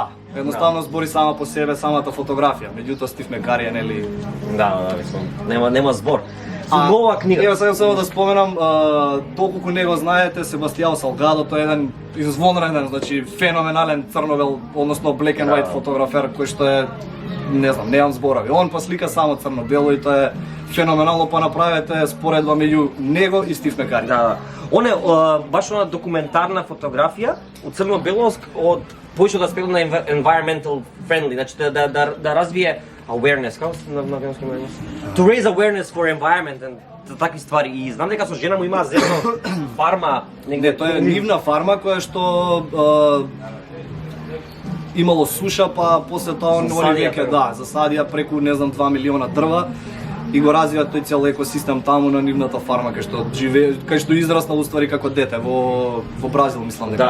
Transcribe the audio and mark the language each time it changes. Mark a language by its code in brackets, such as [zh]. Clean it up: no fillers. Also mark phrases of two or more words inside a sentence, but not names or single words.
[mk] Едноставно збори сама по себе самата фотографија. Меѓутоа Стив Мекари е нели. Да, мислам, нема збор. Нова книга. Ево сакам само да споменам, доколку не го знаете, Себастијао Салгадо, тој е еден извонреден, значи феноменален црно-бел, односно [en] black and white [mk] фотографер кој што е, не знам, немам зборови. Он па слика само црно-бело и тоа е феноменално, па направете споредба меѓу него и Стив Мекари. Да. Он е баш она документарна фотографија од црно-бело од повеќе да аспект на [en] environmental friendly, [mk] значи да развие awareness, како на англиски ме? [en] To raise awareness for environment and [mk] такви ствари. И знам дека со жена му имаа земно фарма негде. Тоа е нивна фарма која што имало суша, па после тоа они веќе засадија преку не знам 2 милиона дрва. и го развија тој цел екосистем таму на нивната фарма кај што израснал уствари како дете во Бразил, мислам дека